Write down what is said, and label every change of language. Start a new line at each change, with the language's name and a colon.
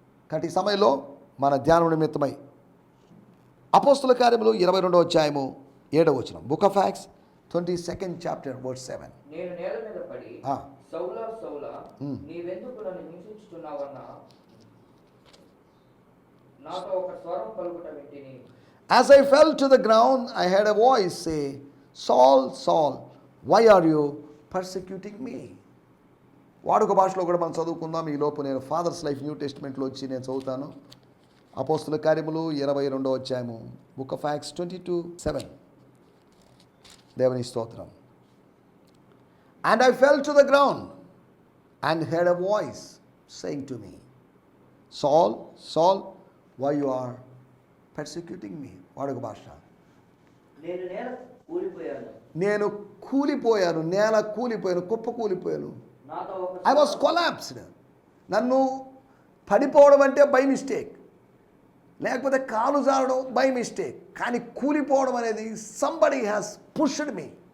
Telugu: కాబట్టి ఈ సమయంలో మన ధ్యానం నిమిత్తమై అపోస్తుల కార్యములు 22వ అధ్యాయము 7వ వచనం, book of acts 22nd chapter verse 7. నేను నేల మీద పడి సౌలా సౌలా నీవెందుకు నన్ను హింసించుచున్నావన్నా నాతో ఒక స్వరం పలుకుట వింటిని.
English: As I fell to the ground, I heard a voice say, Saul, Saul, why are you persecuting me?
Telugu: వాడుక భాషలో కూడా మనం చదువుకుందాం. ఈ లోపు నేను ఫాదర్స్ లైఫ్ న్యూ టెస్టిమెంట్లో వచ్చి నేను చదువుతాను. అపోస్తుల కార్యములు 22వ అధ్యాయము, బుక్ ఆఫ్ యాక్ట్స్ 22:7. దేవుని స్తోత్రం.
English: And I fell to the ground and heard a voice saying to me, Saul, Saul, why you are persecuting me?
Telugu: వాడుక భాష. నేను నేల కూలిపోయాను, నేను కూలిపోయాను, నేల కూలిపోయాను, కుప్ప కూలిపోయాను. నాతో ఒక
English: I was collapsed.
Telugu: నన్ను పడిపోవడం అంటే బై మిస్టేక్, లేకపోతే కాలు జారడం బై మిస్టేక్, కానీ కూలిపోవడం అనేది సంబడి హ్యాస్ పుష్డ్ మీ.